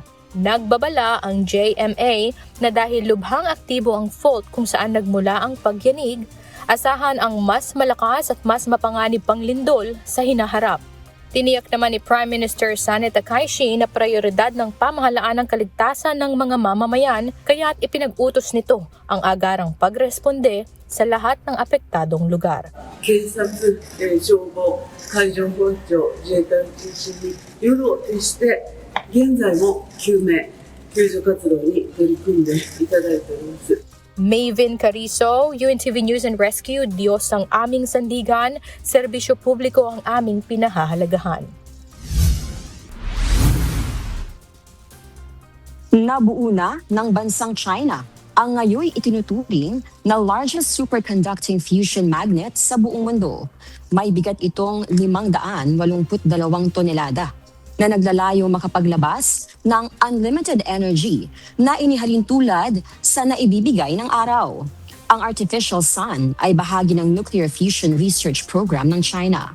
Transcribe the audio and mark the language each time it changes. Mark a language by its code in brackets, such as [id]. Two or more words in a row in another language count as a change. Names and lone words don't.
[tl] Nagbabala ang JMA na dahil lubhang aktibo ang fault kung saan nagmula ang pagyanig, asahan ang mas malakas at mas mapanganib pang lindol sa hinaharap. Tiniyak naman ni Prime Minister Sane Takaishi na prioridad ng pamahalaan ang kaligtasan ng mga mamamayan kaya't ipinag-utos nito ang agarang pagresponde sa lahat ng apektadong lugar. [ja] 警察、消防、海上保安庁、自衛隊を中心に夜を徹して現在も救命・救助活動に取り組んでいただいております。 [tl] Maven Carizo, UNTV News and Rescue, Diyos ang aming sandigan, serbisyo publiko ang aming pinahahalagahan. Nabuo na ng bansang China ang ngayoy itinuturing na [en] largest superconducting fusion magnet [tl] sa buong mundo. May bigat itong 582 tonelada na naglalayo makapaglabas ng [en] unlimited energy [tl] na inihalin tulad sa naibibigay ng araw. Ang [en] artificial sun [tl] ay bahagi ng [en] nuclear fusion research program [tl] ng China.